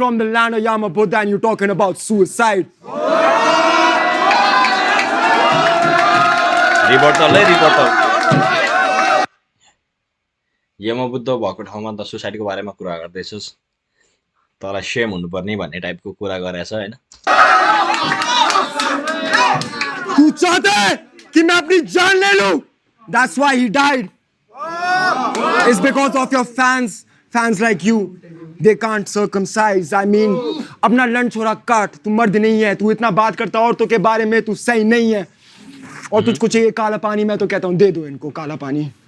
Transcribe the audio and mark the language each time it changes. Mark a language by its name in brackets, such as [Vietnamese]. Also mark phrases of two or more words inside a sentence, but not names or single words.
[English] from the land of Yama Buddha and you talking about suicide Rebuttal. [Nepali] यमबुद्ध भएको ठाउँमा त सुसाइडको बारेमा कुरा गर्दैछस् तँलाई सेम हुनुपर्ने भन्ने टाइपको कुरा गरेछ हैन [Hindi] तू चाहता है कि मैं अपनी जान ले लूं [English] that's why he died it's because of your fans like you they can't circumcise I mean [Hindi] अपना लंच छोरा काट तू मर्द नहीं है तू इतना बात करता औरतों के बारे में तू सही नहीं है और तुझको चाहिए काला पानी मैं तो कहता हूँ दे दो इनको काला पानी